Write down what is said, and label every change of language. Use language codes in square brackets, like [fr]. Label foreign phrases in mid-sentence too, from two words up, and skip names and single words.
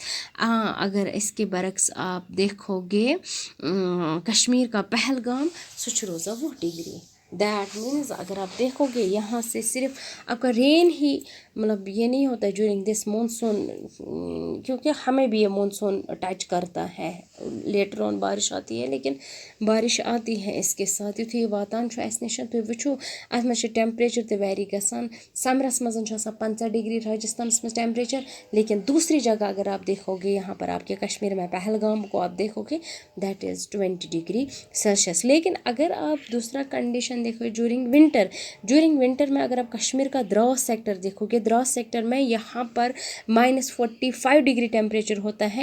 [hi] अगर इसके बरक्स आप देखोगे कश्मीर का पहलगाम, सो रोज़ा 20 डिग्री। [en] that means [hi] अगर आप देखोगे यहाँ से सिर्फ आपका रेन ही मतलब ये नहीं होता है [en] during this monsoon, [hi] क्योंकि हमें भी ये मानसून टच करता है, [en] later on [hi] बारिश आती है, लेकिन बारिश आती है इसके साथ। [ks] युथु ये वातान अस नश तुम वो अत मे टेम्परेचर तो वेरी गसान, समरस मज [hi] 50 डिग्री राजस्थान में टेम्परेचर, लेकिन दूसरी जगह अगर आप देखोगे यहाँ पर आपके कश्मीर में पहलगाम को आप देखोगे [en] that is [hi] 20 [en] degree Celsius. [hi] लेकिन अगर आप दूसरा कंडीशन देखो [en] during winter [hi] में अगर आप कश्मीर का द्रास सेक्टर देखोगे, द्रास सेक्टर में यहाँ पर -45 [en] degree temperature [hi] होता है।